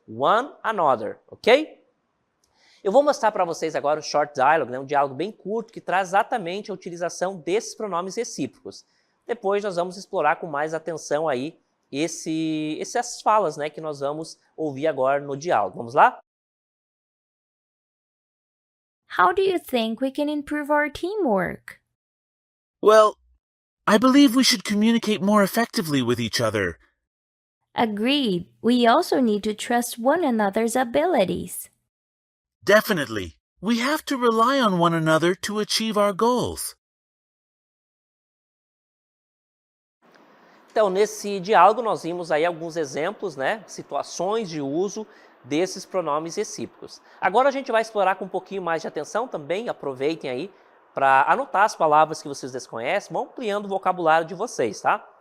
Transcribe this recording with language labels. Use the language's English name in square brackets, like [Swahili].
[English] One another, [Portuguese] ok? Eu vou mostrar para vocês agora o [English] short dialogue, [Portuguese] né, um diálogo bem curto que traz exatamente a utilização desses pronomes recíprocos. Depois nós vamos explorar com mais atenção aí essas falas, né, que nós vamos ouvir agora no diálogo. Vamos lá? [English] How do you think we can improve our teamwork? Well, I believe we should communicate more effectively with each other. Agreed. We also need to trust one another's abilities. Definitely. We have to rely on one another to achieve our goals. [Portuguese] Então, nesse diálogo nós vimos aí alguns exemplos, né, situações de uso desses pronomes recíprocos. Agora a gente vai explorar com um pouquinho mais de atenção também, aproveitem aí para anotar as palavras que vocês desconhecem, vão ampliando o vocabulário de vocês, tá?